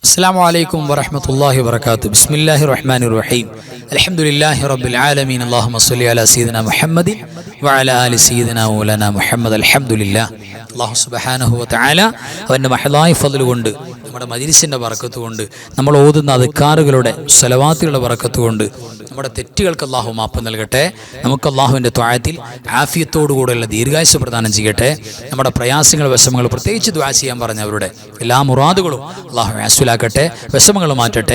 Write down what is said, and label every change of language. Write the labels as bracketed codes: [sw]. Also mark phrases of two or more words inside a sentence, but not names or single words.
[ar] السلام عليكم ورحمة الله وبركاته. بسم الله الرحمن الرحيم. الحمد لله رب العالمين. اللهم صل على سيدنا محمد وعلى آل سيدنا مولانا محمد. الحمد لله. الله سبحانه وتعالى [ml] അവൻ്റെ മഹദായ ഫദ്ൽ കൊണ്ട്, നമ്മുടെ മജ്‌ലിസിൻ്റെ ബറക്കത്ത് കൊണ്ട്, നമ്മൾ ഓതുന്ന അദ്കാറുകളുടെ സ്വലവാത്തുകളുടെ ബറക്കത്ത് കൊണ്ട് നമ്മുടെ തെറ്റുകൾക്ക് അല്ലാഹു മാപ്പ് നൽകട്ടെ. നമുക്ക് അല്ലാഹുവിൻ്റെ ത്വഅത്തിൽ ആഫിയത്തോടുകൂടെയുള്ള ദീർഘായുസ്സ് പ്രദാനം ചെയ്യട്ടെ. നമ്മുടെ പ്രയാസങ്ങൾ, വിഷമങ്ങൾ, പ്രത്യേകിച്ച് ദുആ ചെയ്യാൻ പറഞ്ഞവരുടെ എല്ലാ മുറാദുകളും അല്ലാഹു ആസ്വലാക്കട്ടെ, വിഷമങ്ങൾ മാറ്റട്ടെ.